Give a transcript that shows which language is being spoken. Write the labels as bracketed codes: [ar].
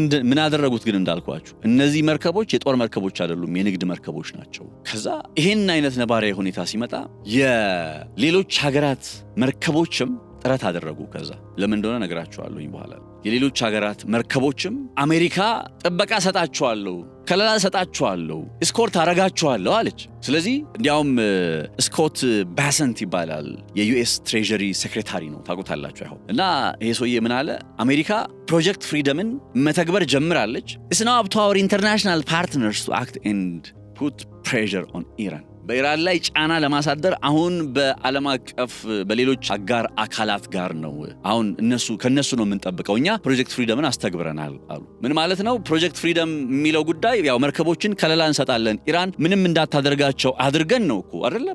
[am] ምን አደረጉት ግን እንዳልኳችሁ እነዚህ መርከቦች የጦር መርከቦች አይደሉም፣ የንግድ መርከቦች ናቸው። ከዛ ይሄን አይነት ነባራዊ ሁኔታ ሲመጣ የሌሎች ሀገራት መርከቦችም ጥረት አደረጉ። ከዛ ለምን እንደሆነ ነግራችኋለሁኝ በኋላ። የሌሎች ሀገራት መርከቦችም አሜሪካ ጥበቃ ሰጣችኋለሁ፣ ከለላ ሰጣችኋለሁ፣ እስኮርት አረጋችኋለሁ አለች። ስለዚህ እንዲያውም ስኮት ባሰንት ይባላል የዩኤስ ትሬዠሪ ሴክሬታሪ ነው፣ ታውቁታላችሁ ያው። እና ይሄ ሰውዬ ምን አለ? አሜሪካ ፕሮጀክት ፍሪደምን መተግበር ጀምራለች። [en] It's now up to our international partners to act and put pressure on Iran. [am] በኢራን ላይ ጫና ለማሳደር አሁን በዓለም አቀፍ በሌሎች አጋር አካላት ጋር ነው። አሁን ከነሱ ነው የምንጠብቀው። እኛ ፕሮጀክት ፍሪደምን አስተግብረናል አሉ። ምን ማለት ነው? ፕሮጀክት ፍሪደም የሚለው ጉዳይ ያው መርከቦችን ከለላ እንሰጣለን፣ ኢራን ምንም እንዳታደርጋቸው አድርገን ነው እኮ አይደለ?